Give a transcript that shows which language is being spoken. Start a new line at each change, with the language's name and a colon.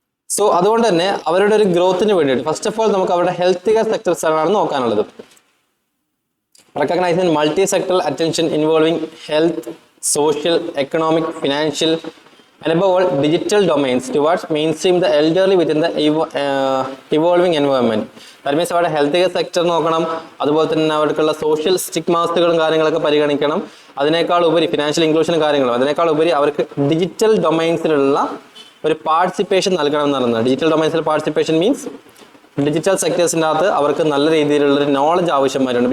Malayalam: So അതുകൊണ്ട് തന്നെ അവരുടെ ഒരു ഗ്രോത്തിന് വേണ്ടിയിട്ട്
English: first of all
Malayalam: നമുക്ക് അവരുടെ ഹെൽത്ത് കെയർ സെക്ടർസ് ആണ് നോക്കാനുള്ളത്.
English: Recognising multi sectoral attention involving health, social, economic, financial and above all digital domains towards mainstream the elderly within the evolving environment. That means
Malayalam: അവരുടെ health care sector നോക്കണം, അതുപോലെ തന്നെ അവർക്കുള്ള social സ്റ്റിഗ്മാസുകളും കാര്യങ്ങളൊക്കെ പരിഗണിക്കണം. അതിനേക്കാൾ ഉപരി ഫിനാൻഷ്യൽ ഇൻക്ലൂഷനും കാര്യങ്ങളും, അതിനേക്കാൾ ഉപരി അവർക്ക് ഡിജിറ്റൽ ഡൊമൈൻസിലുള്ള ഒരു പാർട്ടിസിപ്പേഷൻ നൽകണം എന്ന് പറയുന്നത്. ഡിജിറ്റൽ ഡൊമൈൻസിൽ പാർട്ടിസിപ്പേഷൻ മീൻസ് ഡിജിറ്റൽ സെക്ടേഴ്സിൻ്റെ അകത്ത് അവർക്ക് നല്ല രീതിയിലുള്ളൊരു നോളജ് ആവശ്യമായിട്ടുണ്ട്.